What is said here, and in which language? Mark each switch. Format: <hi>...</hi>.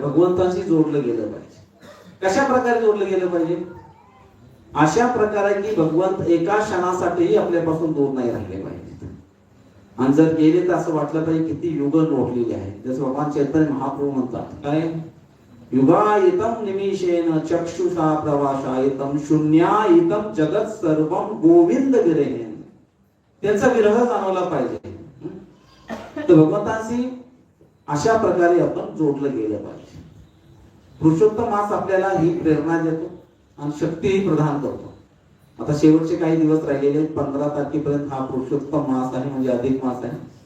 <mr>भगवंताशी जोडलं गेलं पाहिजे. कशा प्रकारे जोडलं गेलं पाहिजे? अशा प्रकारे की भगवंत एका क्षणासाठीही आपल्यापासून दूर नाही राहिले पाहिजे. आणि जर गेले तर असं वाटलं पाहिजे किती युग लोटलेले आहेत. जसं भगवान चैतन्य महाप्रभू म्हणतात काय?</mr> <sa>युगायितम निमिषेन चक्षुषा प्रवाशायितम शून्यायितम जगत सर्वम गोविंद विरहेन.</sa> <mr>त्यांचा विरह जाणवला पाहिजे. तर भगवंतांशी अशा प्रकारे आपण जोडलं गेलं पाहिजे. पुरुषोत्तम मास आपल्याला ही प्रेरणा देतो आणि शक्तीही प्रदान करतो. आता शेवटचे काही दिवस राहिलेले 15 तारखेपर्यंत हा पुरुषोत्तम मास आहे, म्हणजे अधिक मास आहे.</mr>